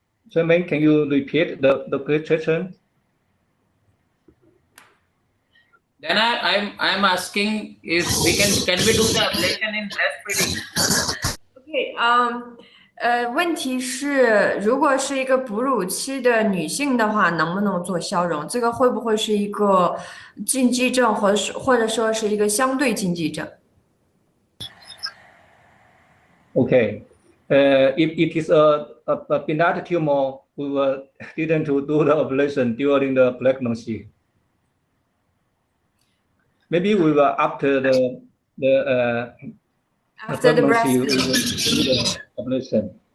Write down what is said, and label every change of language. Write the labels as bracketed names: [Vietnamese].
[English] Chairman, can you repeat the question? Then I'm asking if we can we do the ablation in breastfeeding? Okay. [Chinese] 问题是，如果是一个哺乳期的女性的话，能不能做消融？这个会不会是一个禁忌症，或者说是一个相对禁忌症？ [English] Okay. If it is a benign tumor, we didn't do the ablation during the pregnancy. Maybe we will after the pregnancy, we will do the ablation.